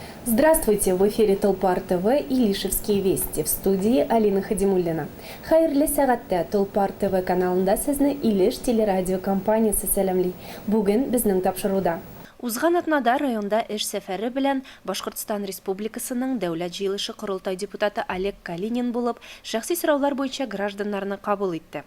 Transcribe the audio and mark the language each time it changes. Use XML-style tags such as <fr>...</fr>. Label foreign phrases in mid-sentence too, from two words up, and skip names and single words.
<ru>Здравствуйте! В эфире Толпар ТВ и Лишевские вести. В студии Алина Хадимуллина.</ru> <tt>Хайырлы сәгатьтә Толпар ТВ каналында сезне Илеш телерадиокомпаниясе сәламлый. Бүген безнең тапшыруда. Узган атнада районда эш сәфәре белән Башкортстан Республикасының дәүләт җыелышы Корылтай депутаты Олег Калинин булып, шәхси сораулар буенча гражданнарны кабул итте.</tt>